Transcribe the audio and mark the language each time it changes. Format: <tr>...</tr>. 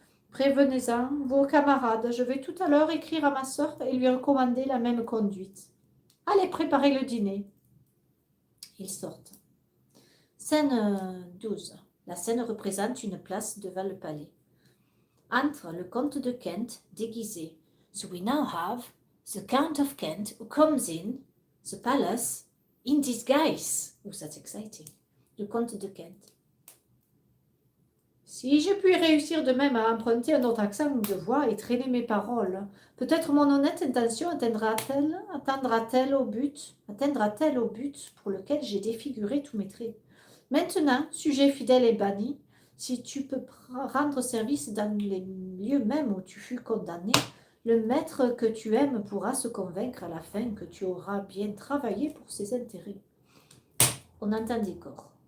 <fr>Prévenez-en vos camarades, je vais tout à l'heure écrire à ma sœur et lui recommander la même conduite. Allez préparer le dîner. Ils sortent. Scène 12. La scène représente une place devant le palais. Entre le comte de Kent déguisé.</fr> <en>So we now have the Count of Kent who comes in the palace in disguise. Oh, that's exciting.</en> <fr>Le comte de Kent. Si je puis réussir de même à emprunter un autre accent de voix et traîner mes paroles, peut-être mon honnête intention atteindra-t-elle au but pour lequel j'ai défiguré tous mes traits. Maintenant, sujet fidèle et banni, si tu peux rendre service dans les lieux mêmes où tu fus condamné, le maître que tu aimes pourra se convaincre à la fin que tu auras bien travaillé pour ses intérêts. On entend des corps.</fr>